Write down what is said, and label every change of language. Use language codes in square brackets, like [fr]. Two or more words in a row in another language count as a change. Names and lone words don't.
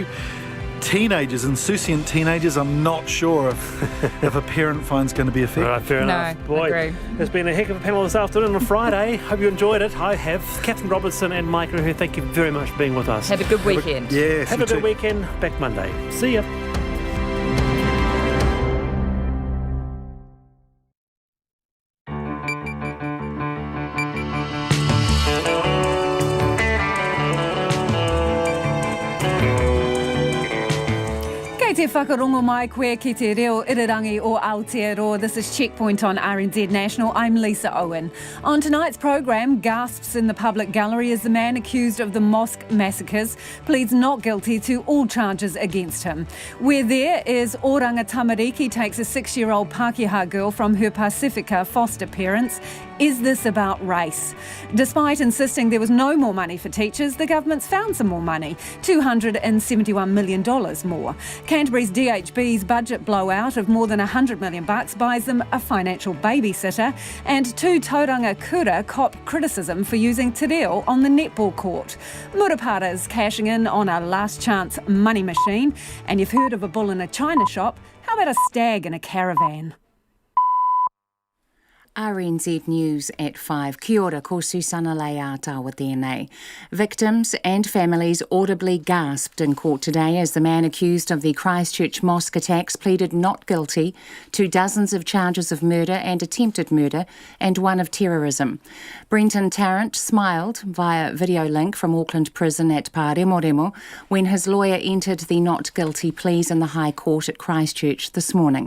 [en] Teenagers, insouciant teenagers, I'm not sure if a parent fine's going to be effective. All right, fair enough. Boy, agree. It's been a heck of a panel this afternoon on a Friday. Hope you enjoyed it. I have. Catherine Robertson and Mike Ruhu, thank you very much for being with us. Have a good weekend. Have a good weekend. Back Monday. See ya. [mi] Te whakarongo mai koe ki te reo irirangi o Aotearoa. [en] This is Checkpoint on RNZ National. I'm Lisa Owen. On tonight's programme, gasps in the public gallery as the man accused of the Mosque massacres pleads not guilty to all charges against him. Where there is Oranga Tamariki takes a 6-year-old Pākehā girl from her Pasifika foster parents. Is this about race? Despite insisting there was no more money for teachers, the government's found some more money, $271 million more. Canterbury's DHB's budget blowout of more than $100 million buys them a financial babysitter, and 2 [mi] tauranga kura [en] cop criticism for using [mi] te reo [en] on the netball court. Murupara's cashing in on a last chance money machine, and you've heard of a bull in a china shop. How about a stag in a caravan? RNZ News at 5. [mi] Kia ora, ko Susana Leia tawa tēnei. [en] Victims and families audibly gasped in court today as the man accused of the Christchurch Mosque attacks pleaded not guilty to dozens of charges of murder and attempted murder and one of terrorism. Brenton Tarrant smiled via video link from Auckland Prison at Pāremoremo when his lawyer entered the not guilty pleas in the High Court at Christchurch this morning.